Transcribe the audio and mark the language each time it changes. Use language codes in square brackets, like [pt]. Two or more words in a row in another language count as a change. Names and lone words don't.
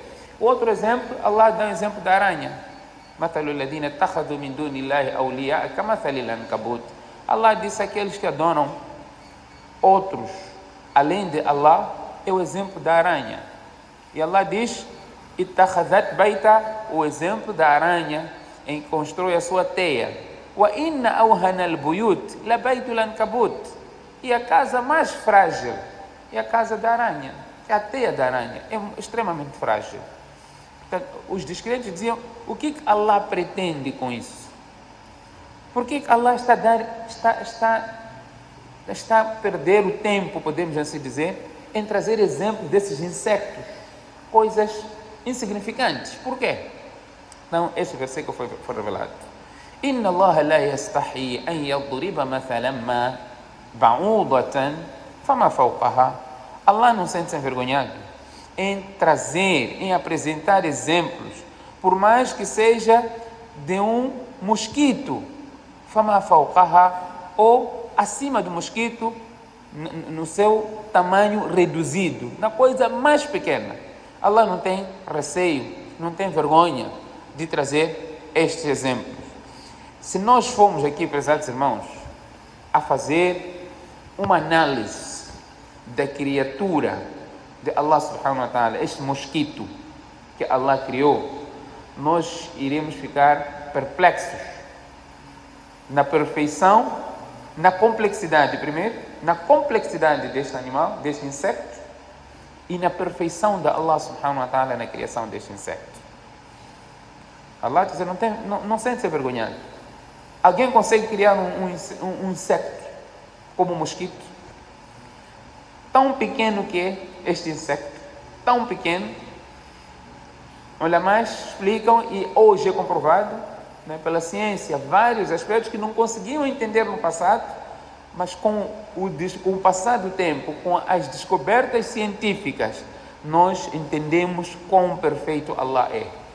[pt] Outro exemplo, Allah dá o exemplo da aranha. Allah disse aqueles que adoram outros além de Allah, é o exemplo da aranha. E Allah diz, [ar] اتخذت بيتا, [pt] o exemplo da aranha em que constrói a sua teia. [ar] وإن أوهن البيوت لبيت العنكبوت. [pt] E a casa mais frágil é a casa da aranha, é a teia da aranha, é extremamente frágil. Portanto, os descrentes diziam, o que Allah pretende com isso? Por que Allah está a perder o tempo, podemos assim dizer, em trazer exemplos desses insectos, coisas insignificantes? Por quê? Então, este versículo foi revelado. [ar] إن الله لا يستحيي أن يضرب مثلا ما بعوضة فما فوقها. [pt] Allah não sente-se envergonhado em trazer, em apresentar exemplos, por mais que seja de um mosquito, [ar] فما فوقها, [pt] ou acima do mosquito, no seu tamanho reduzido, na coisa mais pequena. Allah não tem receio, não tem vergonha de trazer estes exemplos. Se nós formos aqui, prezados irmãos, a fazer uma análise da criatura de [ar] الله سبحانه وتعالى, [pt] este mosquito que Allah criou, nós iremos ficar perplexos na perfeição, na complexidade, primeiro, na complexidade deste animal, deste insecto, e na perfeição da [ar] الله سبحانه وتعالى [pt] na criação deste insecto. Allah diz, não sente-se envergonhado. Alguém consegue criar um insecto como um mosquito? Tão pequeno que é este insecto, tão pequeno. Olha, mais explicam, e hoje é comprovado, né, pela ciência, vários aspectos que não conseguiam entender no passado, mas com o passar do tempo, com as descobertas científicas, nós entendemos quão perfeito Allah é.